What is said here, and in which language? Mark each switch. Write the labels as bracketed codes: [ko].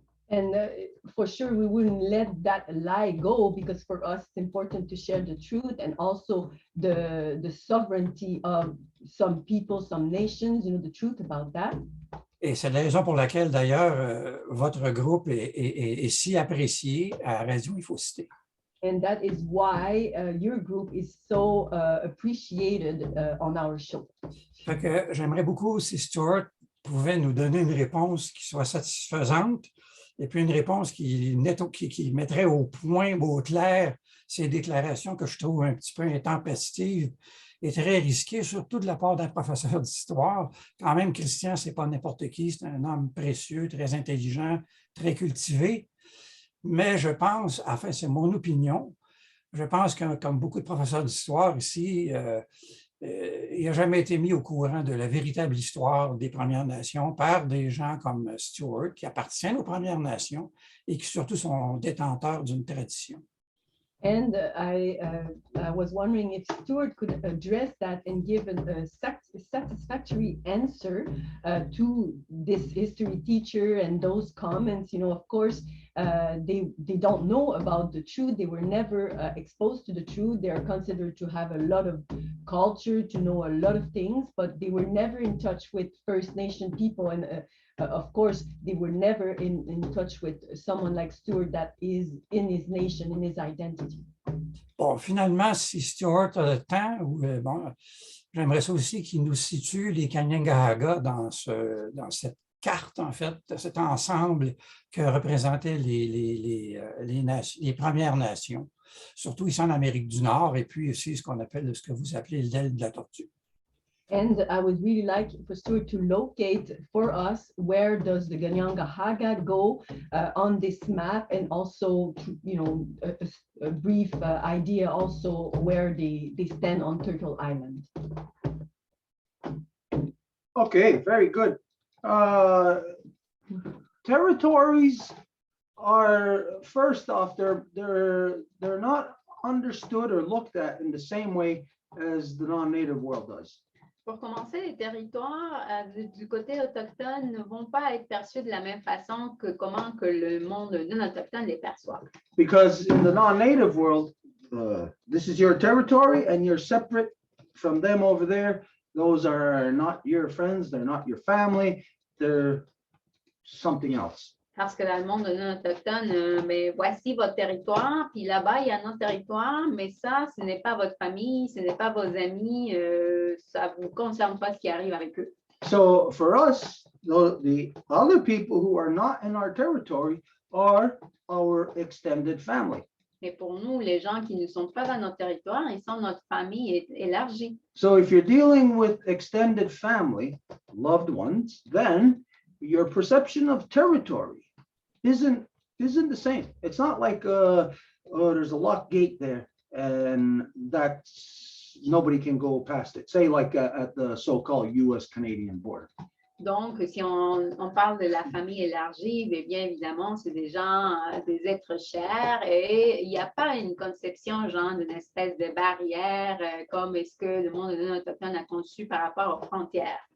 [en] And for sure, we wouldn't let that lie go because for us, it's important to share the truth and also the sovereignty of some people, some nations, the truth about that. [fr] Et c'est la raison pour laquelle, d'ailleurs, votre groupe est si apprécié à Radio Infocité. [en] And that is why your group is so appreciated on our show. [fr] Fait que j'aimerais beaucoup si Stuart pouvait nous donner une réponse qui soit satisfaisante et puis une réponse qui mettrait au point, au clair, ces déclarations que je trouve un petit peu intempestives et très risquées, surtout de la part d'un professeur d'histoire. Quand même, Christian, ce n'est pas n'importe qui, c'est un homme précieux, très intelligent, très cultivé. Mais je pense, enfin, c'est mon opinion, je pense que comme beaucoup de professeurs d'histoire ici, il n'a jamais été mis au courant de la véritable histoire des Premières Nations par des gens comme Stuart, qui appartiennent aux Premières Nations et qui surtout sont détenteurs d'une tradition. [en] And I was wondering if Stuart could address that and give a satisfactory answer to this history teacher and those comments. Of course, they don't know about the truth. They were never exposed to the truth. They are considered to have a lot of culture, to know a lot of things, but they were never in touch with First Nation people. And of course, they were never in touch with someone like Stuart that is in his nation, in his identity. [fr] Bon, finalement, si Stuart a le temps, bon, j'aimerais ça aussi qu'il nous situe les Kanien'kehá:ka dans cette carte, en fait, cet ensemble que représentaient les Premières Nations, surtout ici en Amérique du Nord, et puis aussi ce qu'on appelle, ce que vous appelez l'aile de la tortue. [en] And I would really like for Stuart to locate for us where does the Ganyangahaga go on this map, and also, you know, a brief idea also where they stand on Turtle Island. Okay, very good. Territories are, first off, they're not understood or looked at in the same way as the non-native world does. [fr] Pour commencer, les territoires du côté autochtone ne vont pas être perçus de la même façon que comment que le monde non autochtone les perçoit. [en] Because in the non-native world, this is your territory and you're separate from them over there. Those are not your friends, they're not your family, they're something else. [fr] Parce que dans le monde non autochtone, mais voici votre territoire, puis là-bas, il y a un autre territoire, mais ça, ce n'est pas votre famille, ce n'est pas vos amis, ça ne vous concerne pas ce qui arrive avec eux. [en] So for us, the other people who are not in our territory are our extended family. [fr] Mais pour nous, les gens qui ne sont pas dans notre territoire, ils sont notre famille élargie. [en] So if you're dealing with extended family, loved ones, then your perception of territory isn't the same. It's not like oh, there's a locked gate there and that's nobody can go past it. Say like at the so-called US-Canadian border. [fr] Donc, si on parle de la famille élargie, bien évidemment, c'est des gens, des êtres chers, et il n'y a pas une conception, genre, d'une espèce de barrière, comme est-ce que le monde non autochtone a conçu par rapport aux frontières.